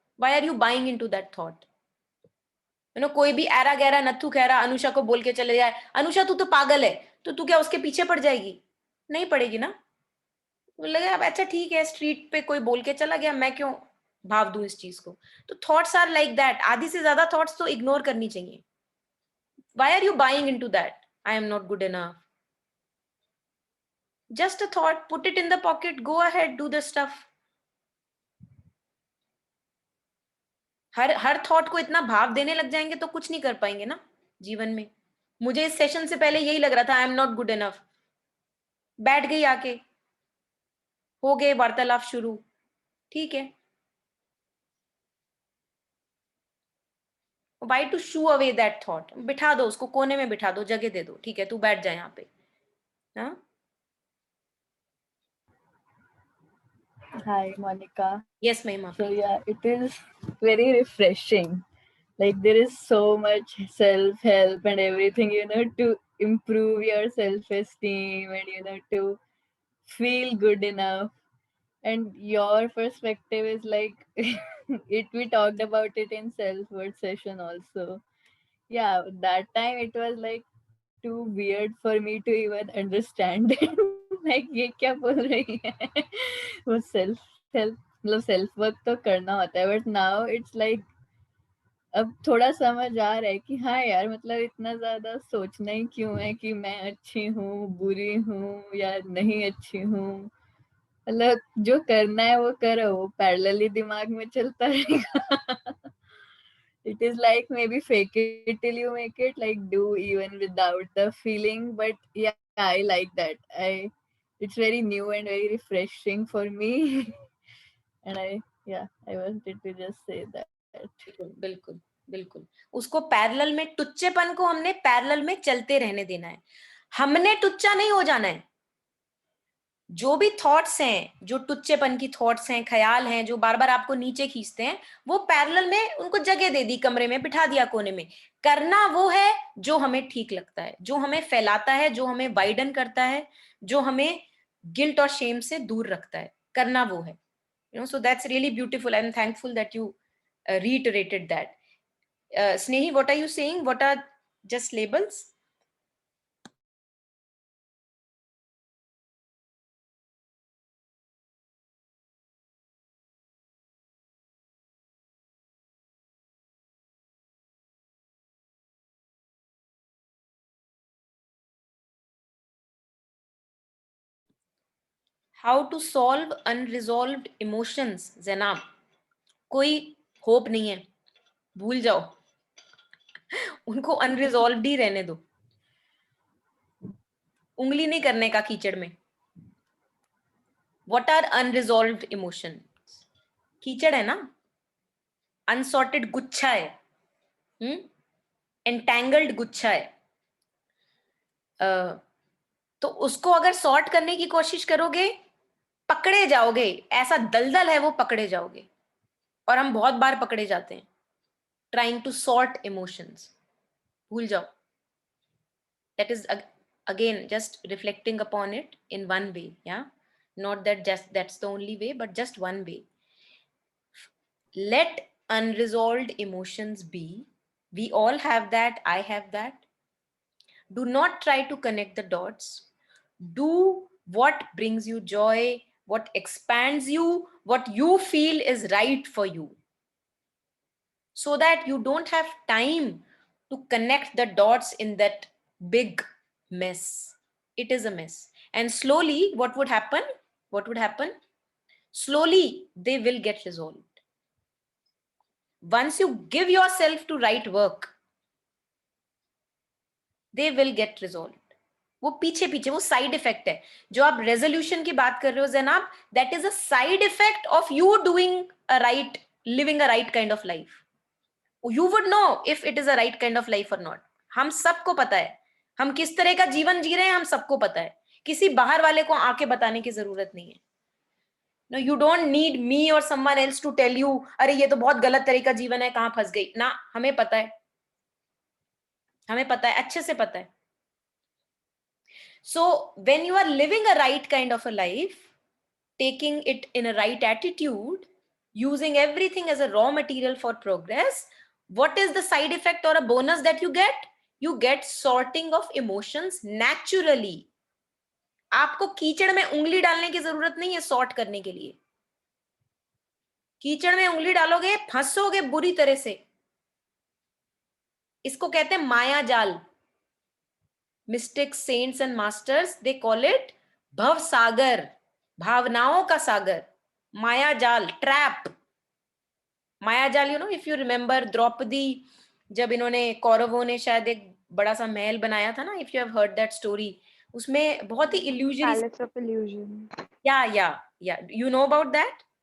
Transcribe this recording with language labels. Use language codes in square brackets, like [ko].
[en] Why are you buying into that thought? [hi] कोई भी ऐरा गहरा नत्थु खैरा अनुषा को बोल के चले जाए, अनुषा तू तो पागल है, तो तू क्या उसके पीछे पड़ जाएगी? नहीं पड़ेगी ना. लगे अब अच्छा ठीक है, स्ट्रीट पे कोई बोल के चला गया, मैं क्यों भाव दूं इस चीज को. तो [en] Thoughts are like that. [hi] आधी से ज्यादा थॉट्स तो इग्नोर करनी चाहिए. [en] Why are you buying into that? I am not good enough. Just a thought, put it in the pocket, go ahead, do the stuff. [hi] हर thought को इतना भाव देने लग जाएंगे तो कुछ नहीं कर पाएंगे ना जीवन में. मुझे इस सेशन से पहले यही लग रहा था, [en] I am not good enough. [hi] बैठ गई आके, हो गए वार्तालाप शुरू, ठीक है. [en] Why to shoo away that thought? [hi] बिठा दो उसको, कोने में बिठा दो, जगह दे दो, ठीक है तू बैठ जा यहाँ पे. हाँ. [en] Hi, Monica. Yes, Mahima. So yeah, it is very refreshing. Like there is so much self-help and everything, to improve your self-esteem and to feel good enough. And your perspective is like we talked about it in self-worth session also. Yeah, that time it was like too weird for me to even understand it. [hi] like ये क्या बोल रही है. वो self help मतलब self work तो करना होता है, [en] but now it's like [hi] अब थोड़ा समझ आ रहा है कि हाँ यार, मतलब इतना ज्यादा सोचना ही क्यों है कि मैं अच्छी हूँ, बुरी हूँ या नहीं अच्छी हूँ. मतलब जो करना है वो करो, वो पैरेलली दिमाग में चलता रहेगा. [en] It is like maybe fake it till you make it, like do even without the feeling. But yeah, I like that. It's very new and very refreshing for me. and I wanted to just say that. [hi] बिल्कुल बिल्कुल. उसको parallel में, टुच्चेपन को हमने parallel में चलते रहने देना है. हमने टुच्चा नहीं हो जाना है. जो भी थॉट्स हैं, जो टुच्चेपन की थॉट्स हैं, ख्याल हैं, जो बार बार आपको नीचे खींचते हैं, वो पैरेलल में उनको जगह दे दी, कमरे में बिठा दिया कोने में। करना वो है जो हमें ठीक लगता है, जो हमें फैलाता है, जो हमें वाइडन करता है, जो हमें गिल्ट और शेम से दूर रखता है, करना वो है। [en] So that's really beautiful. I'm thankful that you reiterated that. Snehi, what are you saying? What are just labels? How to solve unresolved emotions, Zainab? [hi] कोई होप नहीं है, भूल जाओ, उनको अनरिजॉल्व ही रहने दो, उंगली नहीं करने का कीचड़ में। [en] What are unresolved emotions? [hi] कीचड़ है ना, अनसॉर्टेड गुच्छा है, एंटैंगल्ड गुच्छा है। तो उसको अगर सॉर्ट करने की कोशिश करोगे, पकड़े जाओगे, ऐसा दलदल है वो, पकड़े जाओगे। और हम बहुत बार पकड़े जाते हैं [en] Trying to sort emotions. [hi] भूल जाओ। [en] That is again just reflecting upon it in one way, yeah, not that just that's the only way, but just one way. Let unresolved emotions be. We all have that, I have that. Do not try to connect the dots. Do what brings you joy, what expands you, what you feel is right for you, so that you don't have time to connect the dots in that big mess. It is a mess. And slowly what would happen, slowly they will get resolved. Once you give yourself to right work, they will get resolved. [hi] वो पीछे पीछे, वो side effect है। जो आप resolution की बात कर रहे हो जनाब, [en] That is a side effect of you doing a right, living a right kind of life. You would know if it is a right kind of life or not. [hi] हम सबको पता है हम किस तरह का जीवन जी रहे हैं, हम सबको पता है. किसी बाहर वाले को आके बताने की जरूरत नहीं है. [en] No, you don't need me or someone else to tell you, [hi] अरे ये तो बहुत गलत तरह का जीवन है, कहां फंस गई ना. हमें पता है, हमें पता है, अच्छे से पता है. [en] So when you are living a right kind of a life, taking it in a right attitude, using everything as a raw material for progress, what is the side effect or a bonus that you get? You get sorting of emotions naturally. [hi] आपको कीचड़ में उंगली डालने की जरूरत नहीं है sort करने के लिए. कीचड़ में उंगली डालोगे फंसोगे बुरी तरह से. इसको कहते हैं माया जाल. [en] Mystics, saints and masters, they call it [hi] भव सागर, भावनाओं का सागर. माया जाल, ट्रैप. माया जाल, [en] you know, if you remember [hi] Draupadi, जब इन्होंने कौरवों ने शायद एक बड़ा सा महल बनाया था ना, [en] if you have heard that story, [hi] उसमें बहुत ही इल्यूजन. [en] Palace of Illusion. या you know about that.